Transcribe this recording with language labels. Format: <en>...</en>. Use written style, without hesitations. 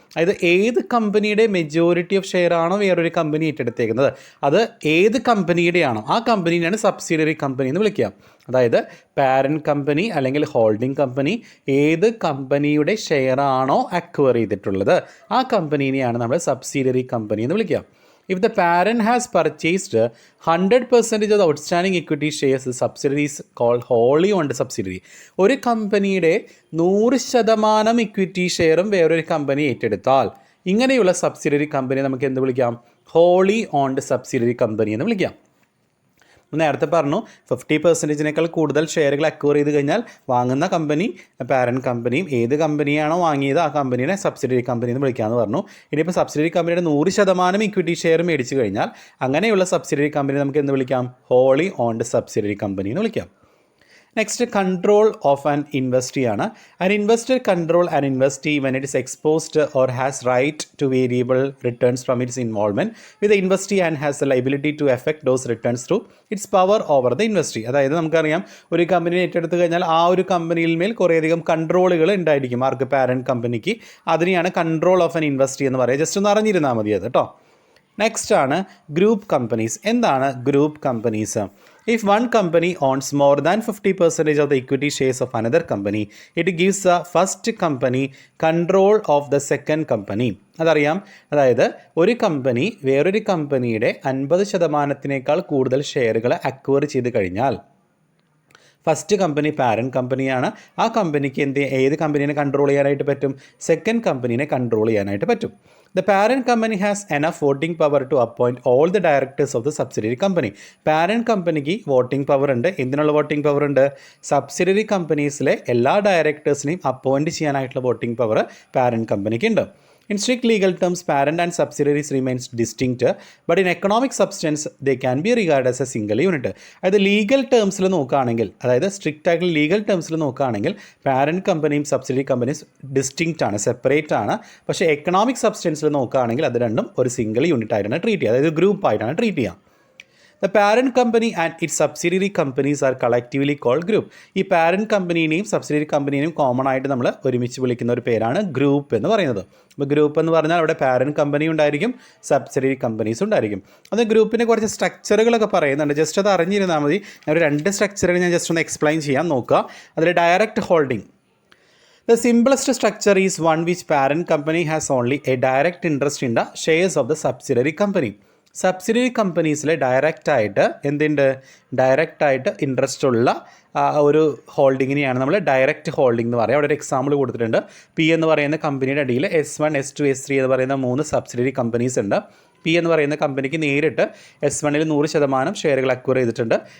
<ml>അതായത് ഏത് കമ്പനിയുടെ മെജോറിറ്റി ഓഫ് ഷെയർ ആണോ വേറൊരു കമ്പനി ഏറ്റെടുത്തേക്കുന്നത്, അത് ഏത് കമ്പനിയുടെയാണോ ആ കമ്പനിയാണ് സബ്സിഡിയറി കമ്പനി എന്ന് വിളിക്കുക. അതായത് പാരൻറ്റ് കമ്പനി അല്ലെങ്കിൽ ഹോൾഡിംഗ് കമ്പനി ഏത് കമ്പനിയുടെ ഷെയർ ആണോ അക്വയർ ചെയ്തിട്ടുള്ളത് ആ കമ്പനീനെയാണ് നമ്മൾ സബ്സിഡിയറി കമ്പനി എന്ന് വിളിക്കുക.</ml> <en>If the parent has purchased 100% of the outstanding equity shares, the subsidiary is called wholly owned subsidiary.</en> <ml>ഒരു കമ്പനിയുടെ 100% ഇക്വിറ്റി ഷെയറും വേറൊരു കമ്പനി ഏറ്റെടുത്താൽ ഇങ്ങനെയുള്ള സബ്സിഡിയറി കമ്പനി നമുക്ക് എന്ത് വിളിക്കാം, ഹോളി ഓൺഡ് സബ്സിഡിയറി കമ്പനി എന്ന് വിളിക്കാം. നേരത്തെ പറഞ്ഞു 50%-നേക്കാൾ കൂടുതൽ ഷെയറുകൾ അക്വയർ ചെയ്ത് കഴിഞ്ഞാൽ വാങ്ങുന്ന കമ്പനി പാരൻറ്റ് കമ്പനിയും ഏത് കമ്പനിയാണോ വാങ്ങിയത് ആ കമ്പനിയുടെ സബ്സിഡിയറി കമ്പനി എന്ന് വിളിക്കാമെന്ന് പറഞ്ഞു. ഇനിയിപ്പോൾ സബ്സിഡിയറി കമ്പനിയുടെ 100% ഇക്വിറ്റി ഷെയർ മേടിച്ച് കഴിഞ്ഞാൽ അങ്ങനെയുള്ള സബ്സിഡിയറി കമ്പനി നമുക്ക് എന്ത് വിളിക്കാം, ഹോളി ഓൺഡ് സബ്സിഡിയറി കമ്പനി എന്ന് വിളിക്കാം.</ml> <en>Next control of an investee ആണ്. An investor control an investee when it is exposed or has right to variable returns from its involvement with the investee and has the liability to effect those returns through its power over the investee.</en> <ml>അതായത് നമുക്കറിയാം ഒരു company ഏറ്റെടുത്ത് കഴിഞ്ഞാൽ ആ ഒരു കമ്പനിയിൽ മേൽ കുറേയധികം കൺട്രോളുകൾ ഉണ്ടായിരിക്കും ആർക്ക്, പാരൻറ്റ് കമ്പനിക്ക്. അതിനെയാണ് കൺട്രോൾ ഓഫ് ആൻ ഇൻവെസ്റ്റി എന്ന് പറയുക. ജസ്റ്റ് ഒന്ന് അറിഞ്ഞിരുന്നാൽ മതി അത് കേട്ടോ. നെക്സ്റ്റ് ആണ് ഗ്രൂപ്പ് കമ്പനീസ്. എന്താണ് group companies?</ml> <en>If one company owns more than 50% of the equity shares of another company, it gives the first company control of the second company.</en> <ml>അതറിയാം. അതായത് ഒരു കമ്പനി വേറൊരു കമ്പനിയുടെ 50%-നേക്കാൾ കൂടുതൽ ഷെയറുകൾ അക്വയർ ചെയ്ത് കഴിഞ്ഞാൽ ഫസ്റ്റ് കമ്പനി പാരൻറ്റ് കമ്പനിയാണ്. ആ കമ്പനിക്ക് ഏത് കമ്പനീനെ കൺട്രോൾ ചെയ്യാനായിട്ട് പറ്റും, സെക്കൻഡ് കമ്പനീനെ കൺട്രോൾ ചെയ്യാനായിട്ട് പറ്റും.</ml> <en>The parent company has enough voting power to appoint all the directors of the subsidiary company.</en> <ml>Parent കമ്പനിക്ക് വോട്ടിംഗ് പവർ ഉണ്ട്. എന്തിനുള്ള വോട്ടിംഗ് പവർ ഉണ്ട്? സബ്സിഡിയറി കമ്പനീസിലെ എല്ലാ ഡയറക്ടേഴ്സിനെയും അപ്പോയിൻറ്റ് ചെയ്യാനായിട്ടുള്ള വോട്ടിംഗ് പവർ പാരൻറ്റ് കമ്പനിക്ക് ഉണ്ട്.</ml> <en>In strict legal terms, parent and subsidiaries remains distinct, but in economic substance, they can be regarded as a single unit.</en> <ml>അതായത് legal ടേംസിൽ നോക്കുകയാണെങ്കിൽ, അതായത് സ്ട്രിക്റ്റ് ആയിട്ടുള്ള ലീഗൽ ടേംസിൽ നോക്കുകയാണെങ്കിൽ പാരൻറ്റ് കമ്പനിയും സബ്സിഡിയറി കമ്പനീസ് ഡിസ്റ്റിങ്ക്റ്റ് ആണ്, separate ആണ്. പക്ഷേ എക്കണോമിക് സബ്സ്റ്റൻസിൽ നോക്കുകയാണെങ്കിൽ അത് രണ്ടും ഒരു സിംഗിൾ യൂണിറ്റ് ആയിട്ടാണ് ട്രീറ്റ് ചെയ്യുക, അതായത് ഗ്രൂപ്പ് ആയിട്ടാണ് ട്രീറ്റ് ചെയ്യുക.</ml> <en>The parent company and its subsidiary companies are collectively called group.</en> <ml>ഈ പാരൻറ്റ് കമ്പനീനെയും സബ്സിഡിയറി കമ്പനീനെയും കോമൺ ആയിട്ട് നമ്മൾ ഒരുമിച്ച് വിളിക്കുന്ന ഒരു പേരാണ് ഗ്രൂപ്പ് എന്ന് പറയുന്നത്. അപ്പോൾ ഗ്രൂപ്പ് എന്ന് പറഞ്ഞാൽ അവിടെ പാരൻറ്റ് കമ്പനി ഉണ്ടായിരിക്കും, സബ്സിഡിയറി കമ്പനീസ് ഉണ്ടായിരിക്കും. അത് ഗ്രൂപ്പിൻ്റെ കുറച്ച് സ്ട്രക്ചറുകളൊക്കെ പറയുന്നുണ്ട്, ജസ്റ്റ് അത് അറിഞ്ഞിരുന്നാൽ മതി. ഒരു 2 സ്ട്രക്ചറുകൾ ഞാൻ ജസ്റ്റ് ഒന്ന് എക്സ്പ്ലെയിൻ ചെയ്യാൻ നോക്കുക. അതിൽ direct holding.</ml> <en>The simplest structure is one which parent company has only a direct interest in the shares of the subsidiary company.</en> <ml>Subsidiary കമ്പനീസിൽ ഡയറക്റ്റായിട്ട് ഡയറക്റ്റായിട്ട് ഇൻട്രസ്റ്റ് ഉള്ള ഒരു ഹോൾഡിങ്ങിനെയാണ് നമ്മൾ ഡയറക്റ്റ് ഹോൾഡിംഗ് എന്ന് പറയുക. അവിടെ ഒരു എക്സാമ്പിൾ കൊടുത്തിട്ടുണ്ട്. പി എന്ന് പറയുന്ന കമ്പനിയുടെ അടിയിൽ S1, S2, S3 എന്ന് പറയുന്ന 3 സബ്സിഡിയറി കമ്പനീസ് ഉണ്ട്. പി എന്ന് പറയുന്ന കമ്പനിക്ക് നേരിട്ട് S1ൽ 100% ഷെയറുകൾ അക്വയർ ചെയ്തിട്ടുണ്ട്.</ml>